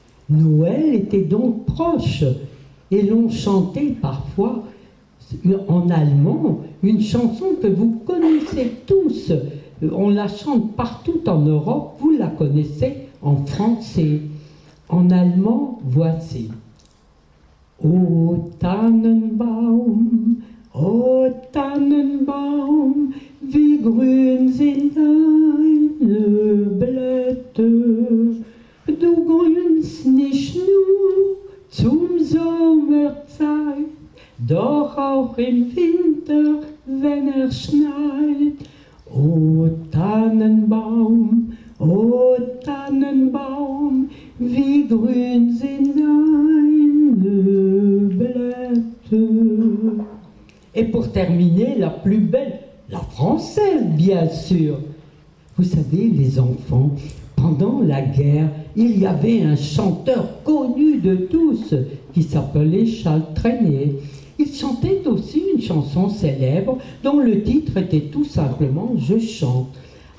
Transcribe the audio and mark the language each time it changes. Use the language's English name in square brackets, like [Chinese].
[French] Noël était donc proche et l'on chantait parfois en allemand une chanson que vous connaissez tous. On la chante partout en Europe, vous la connaissez en français. En allemand, voici. [German] O Tannenbaum, wie grün sind deine Blätter. Du grünst nicht nur zum Sommerzeit, doch auch im Winter, wenn schneit. O Tannenbaum, wie grün sind deine Blätter. [French] Et pour terminer, la plus belle, la française, bien sûr. Vous savez, les enfants, pendant la guerre, il y avait un chanteur connu de tous qui s'appelait Charles Trenet. Il chantait aussi une chanson célèbre dont le titre était tout simplement « Je chante ».